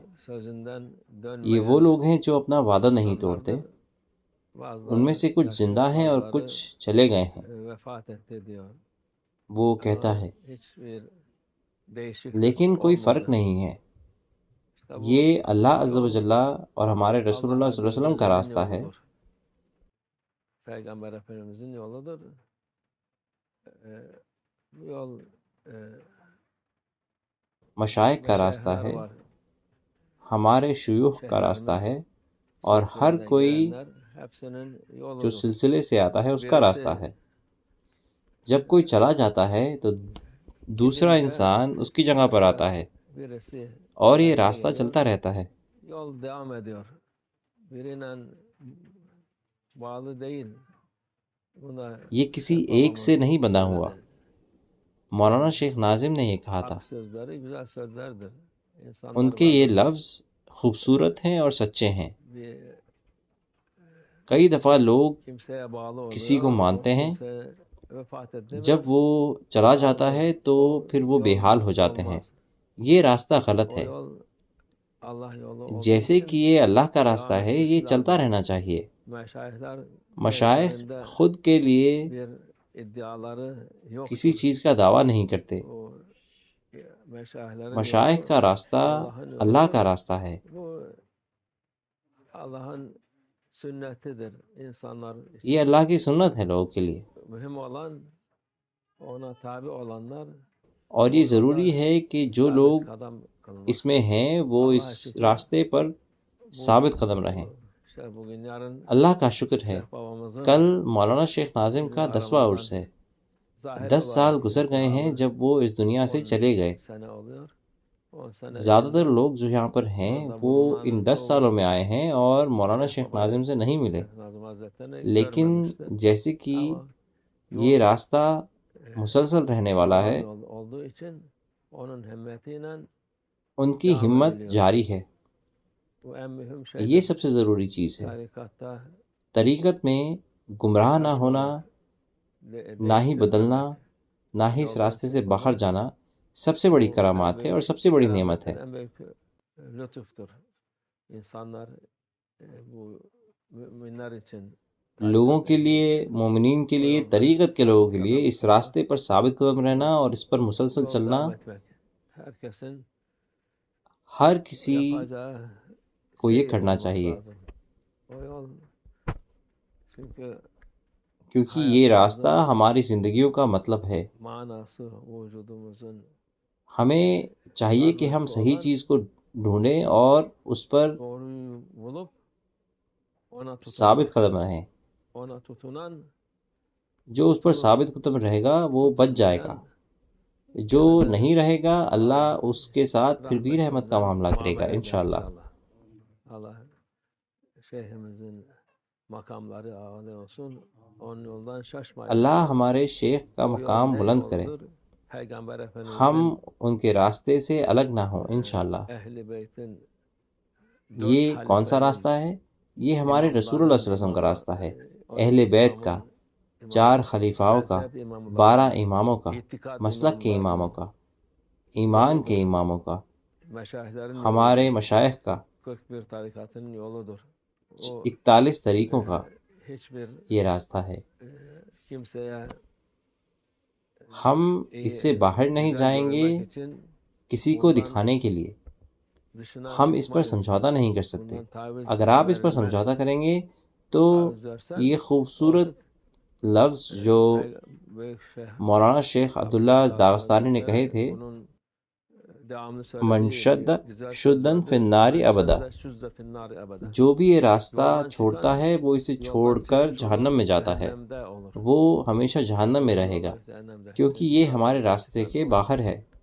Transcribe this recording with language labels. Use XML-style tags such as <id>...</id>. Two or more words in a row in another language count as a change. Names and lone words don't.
<ur>یہ وہ لوگ ہیں جو اپنا وعدہ نہیں توڑتے، ان میں سے کچھ زندہ ہیں اور کچھ چلے گئے ہیں۔ وہ کہتا ہے لیکن کوئی فرق نہیں ہے، یہ</ur> <ar>اللہ عز و جل</ar> <ur>اور ہمارے رسول اللہ</ur> <ar>صلی اللہ علیہ وسلم</ar> <ur>کا راستہ ہے۔</ur> <tr>Peygamber Efendimizin yoludur. Bu yol</tr> <ur>مشائخ کا راستہ ہے، ہمارے شیوخ کا راستہ ہے، اور ہر کوئی جو سلسلے سے آتا ہے اس کا راستہ ہے۔ جب کوئی چلا جاتا ہے تو دوسرا انسان اس کی جگہ پر آتا ہے اور یہ راستہ چلتا رہتا ہے۔</ur> <tr>Yol devam ediyor. Biriyle bağlı değil. Buna</tr> <ur>یہ کسی ایک سے نہیں بندھا ہوا۔ مولانا شیخ ناظم نے یہ کہا تھا،</ur> <tr>sözleri güzel sözlerdir.</tr> <ur>ان کے یہ لفظ خوبصورت ہیں اور سچے ہیں۔ کئی دفعہ لوگ</ur> <tr>kimseye bağlı oluyor.</tr> <ur>کسی کو مانتے ہیں،</ur> <tr>Kimse vefat etti mi</tr> <ur>جب وہ چلا جاتا ہے تو پھر وہ بے حال ہو جاتے ہیں۔ یہ راستہ غلط</ur> <tr>o</tr> <ur>ہے۔</ur> <tr>yol Allah yolu olduğu</tr> <ur>جیسے</ur> <tr>için</tr> <ur>کہ یہ اللہ کا راستہ ہے، یہ چلتا رہنا چاہیے۔</ur> <tr>meşayihler</tr> <ur>مشائخ</ur> <tr>üzerinde</tr> <ur>خود کے لیے</ur> <tr>bir iddiaları yok.</tr> <ur>کسی چیز کا دعویٰ نہیں کرتے۔</ur> <tr>O meşayihlerin</tr> <ur>مشائخ کا راستہ اللہ کا راستہ ہے۔</ur> <tr>bu Allah'ın sünnetidir insanlar için.</tr> <ur>یہ اللہ کی سنت ہے لوگوں کے لیے،</ur> <tr>Mühim olan ona tabi olanlar</tr> <ur>اور یہ ضروری ہے کہ جو لوگ</ur> <tr>kadam kılmak.</tr> <ur>اس میں ہیں وہ اس راستے پر ثابت قدم رہیں۔</ur> <tr>Bugün yarın</tr> <ur>اللہ کا شکر ہے،</ur> <tr>babamızın</tr> <ur>کل مولانا شیخ ناظم کا 10واں عرس ہے۔ 10 سال گزر گئے ہیں جب وہ اس دنیا سے چلے گئے۔</ur> <tr>sene oluyor. 10 sene</tr> <ur>زیادہ تر لوگ جو یہاں پر ہیں وہ ان 10 سالوں میں آئے ہیں اور مولانا شیخ ناظم سے نہیں ملے،</ur> <tr>Nazım Hazretleri'ni</tr> <ur>لیکن</ur> <tr>görmemiştir.</tr> <ur>جیسے کہ</ur> <tr>Ama</tr> <ur>یہ راستہ مسلسل رہنے والا ہے،</ur> <tr>yol olduğu için onun himmetiyle</tr> <ur>ان کی ہمت جاری ہے۔</ur> <tr>bu en mühim</tr> <ur>یہ</ur> <tr>şeydir.</tr> <ur>سب سے ضروری چیز ہے۔</ur> <tr>Tarikatta</tr> <ur>طریقت میں گمراہ نہ ہونا، نہ ہی بدلنا، نہ ہی اس راستے سے باہر جانا سب سے بڑی کرامات ہے اور سب سے بڑی نعمت ہے۔</ur> <tr>en büyük lütuftur. İnsanlar bu müminler için</tr> <ur>لوگوں کے لیے، مومنین کے لیے، طریقت کے لوگوں کے لیے اس راستے پر ثابت قدم رہنا اور اس پر مسلسل</ur> <tr>yol</tr> <ur>چلنا</ur> <tr>devam etmek. Herkesin</tr> <ur>ہر کسی</ur> <tr>yapacağı</tr> <ur>کو یہ</ur> <tr>şey</tr> <ur>کرنا</ur> <tr>olması</tr> <ur>چاہیے،</ur> <tr>lazım. O yol çünkü</tr> <ur>کیونکہ یہ راستہ ہماری زندگیوں کا مطلب ہے۔</ur> <tr>manası vücudumuzun</tr> <ur>ہمیں چاہیے کہ ہم صحیح چیز کو ڈھونڈیں اور اس پر</ur> <tr>doğruyu bulup ona tutunan,</tr> <ur>ثابت قدم رہیں۔</ur> <tr>ona tutunan</tr> <ur>جو اس پر ثابت قدم رہے گا وہ بچ جائے گا، جو نہیں رہے گا اللہ اس کے ساتھ پھر بھی رحمت کا معاملہ کرے گا انشاءاللہ۔</ur> <tr>Allah şeyhimizin makamları âli olsun. Onun yoldan şaşmayın.</tr> <ur>اللہ ہمارے شیخ کا</ur> <tr>O yol</tr> <ur>مقام</ur> <tr>ne</tr> <ur>بلند کرے،</ur> <tr>yoldur? Peygamber Efendimizin</tr> <ur>ہم ان کے راستے سے الگ نہ ہوں انشاءاللہ۔</ur> <tr>Ehl-i Beyt'in</tr> <ur>یہ کون سا راستہ ہے؟ یہ ہمارے رسول اللہ</ur> <ar>صلی اللہ علیہ وسلم</ar> <ur>کا راستہ ہے، اہل بیت کا، 4 خلیفاؤں کا، 12 اماموں کا، مسلک کے اماموں کا، ایمان کے اماموں کا،</ur> <tr>meşayihlerin</tr> <ur>ہمارے مشائخ کا،</ur> <tr>41 tarikatının yoludur. O</tr> <ur>41 طریقوں کا</ur> <tr>hiçbir</tr> <ur>یہ راستہ ہے۔</ur> <tr>kimseye</tr> <ur>ہم اس سے باہر نہیں</ur> <tr>güzel</tr> <ur>جائیں گے</ur> <tr>görmek için</tr> <ur>کسی کو دکھانے کے لیے،</ur> <tr>dışına</tr> <ur>ہم اس پر</ur> <tr>çıkmayız.</tr> <ur>سمجھوتا نہیں کر سکتے۔</ur> <tr>Bundan taviz</tr> <ur>اگر آپ اس پر</ur> <tr>verilmez.</tr> <ur>سمجھوتا کریں گے تو</ur> <tr>Taviz versen</tr> <ur>یہ خوبصورت لفظ جو مولانا شیخ عبداللہ داغستانی نے کہے تھے،</ur> <ar>من شد شدن فی النار ابدا،</ar> <ur>جو بھی یہ راستہ چھوڑتا ہے وہ اسے چھوڑ کر جہنم میں جاتا ہے، وہ ہمیشہ جہنم میں رہے گا، کیونکہ یہ ہمارے راستے کے باہر ہے۔</ur>